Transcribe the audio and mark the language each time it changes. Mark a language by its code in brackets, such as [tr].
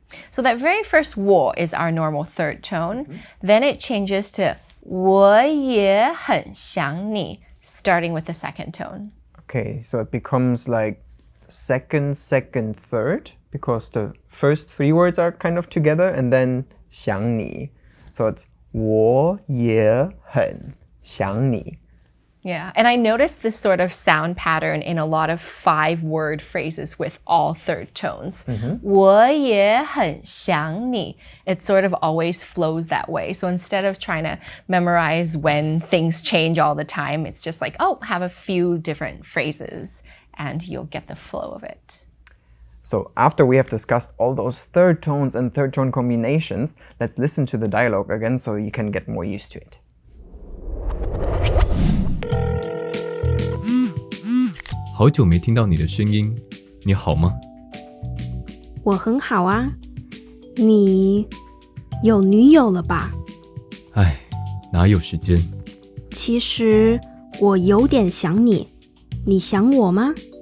[en] So that very first 我 is our normal third tone. Then it changes to [zh] 我也很想你, [en] starting with the second tone. Okay, so it becomes like second, third, because the first 3 words are kind of together, and then 想你. So it's [zh] 我也很想你. [en] Yeah, and I noticed this sort of sound pattern in a lot of 5-word phrases with all third tones. [zh] 我也很想你. [en] It sort of always flows that way. So instead of trying to memorize when things change all the time, it's just like, oh, have a few different phrases and you'll get the flow of it. So after we have discussed all those third tones and third tone combinations, let's listen to the dialogue again so you can get more used to it. [zh] 好久没听到你的声音，你好吗？我很好啊，你有女友了吧？唉，哪有时间？其实我有点想你，你想我吗？